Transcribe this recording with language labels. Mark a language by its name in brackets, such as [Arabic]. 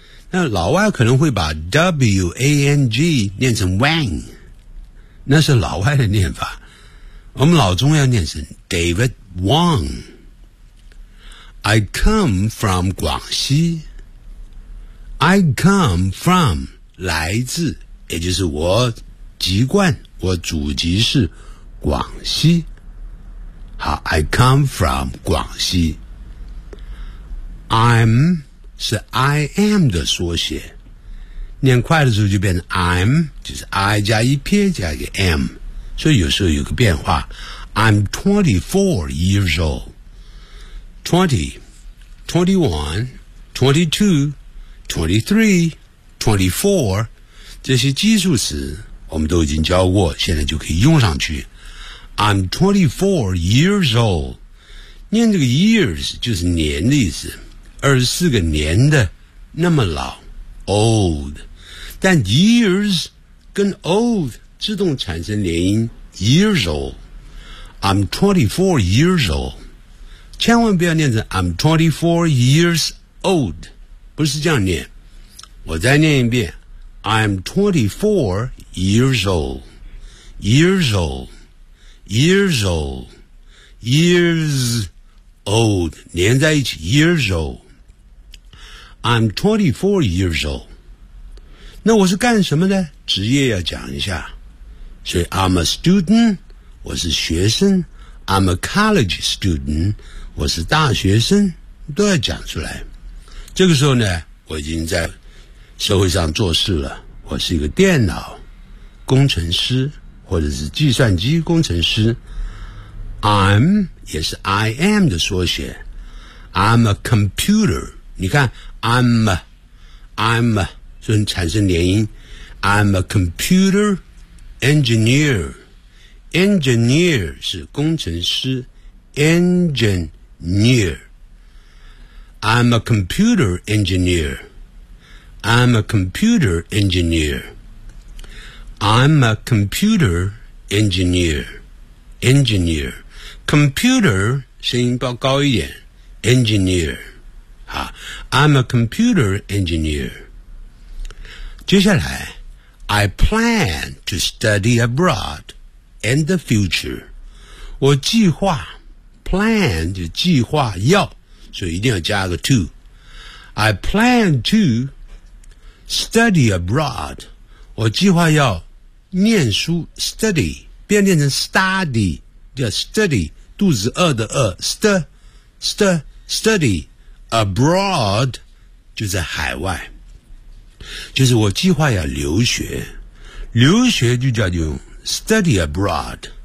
[Chinese] 那老外可能会把 W-A-N-G 念成 Wang， 那是老外的念法，我们老中要念成 David Wong。 [English] I come from [Chinese] 广西，I come from 来自，也就是我籍贯，我祖籍是广西。好， [English] I come from 广西。 [Chinese] I'm 是 I am 的缩写，念快的时候就变成 I'm， 就是 I 加一撇加一个 M， 所以有时候有个变化。 [English] I'm 24 years old， [Chinese] 20 21 22 23 24，这些基数词我们都已经教过，现在就可以用上去。 [English] I'm 24 years old， [Chinese] 念这个 years 就是年的意思，24个年的那么老 old， 但 years 跟 old 自动产生连音 [English] years old。 I'm 24 years old， [Chinese] 千万不要念成 I'm 24 years old， 不是这样念。我再念一遍， [English] I'm 24 years old， years old， years old， years old， [Chinese] 连在一起 [English] years old。 I'm 24 years old， [Chinese] 那我是干什么的，职业要讲一下，所以 [English] I'm a student， [Chinese] 我是学生， [English] I'm a college student， [Chinese] 我是大学生，都要讲出来。这个时候呢，我已经在社会上做事了，我是一个电脑工程师或者是计算机工程师。 [English] I'm [Chinese] 也是 [English] I am [Chinese] 的缩写， [English] I'm a computer， [Chinese] 你看 [English] I'm [Chinese] 所以产生连音， [English] I'm a computer engineer， engineer [Chinese] 是工程师， [English] engineer， I'm a computer engineerI'm a computer engineer. I'm a computer engineer. Engineer. Computer, [Chinese] 声音高一点。 [English] Engineer. I'm a computer engineer. [Chinese] 接下来， [English] I plan to study abroad in the future. [Chinese] 我计划， plan 就计划要，所以一定要加个 to. [English] I plan to... study abroad， [Chinese] 我计划要念书 study， 变念成 study， 叫 study， 肚子饿的饿 [English] study abroad [Chinese] 就在海外，就是我计划要留学，留学就叫用 study abroad。